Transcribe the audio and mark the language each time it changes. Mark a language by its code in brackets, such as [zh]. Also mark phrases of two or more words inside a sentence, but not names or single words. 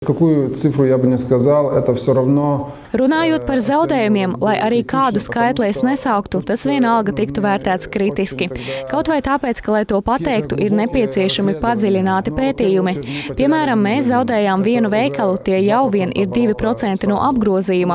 [ru] Какую цифру я бы не сказал, это все равно. [lv] Runājot par zaudējumiem, lai arī kādu skaitli es nesauktu, tas vienalga tiktu vērtēts kritiski. Kaut vai tāpēc, ka, lai to pateiktu, ir nepieciešami padziļināti pētījumi. Piemēram, mēs zaudējām vienu veikalu, tie jau vien ir 2% no apgrozījuma.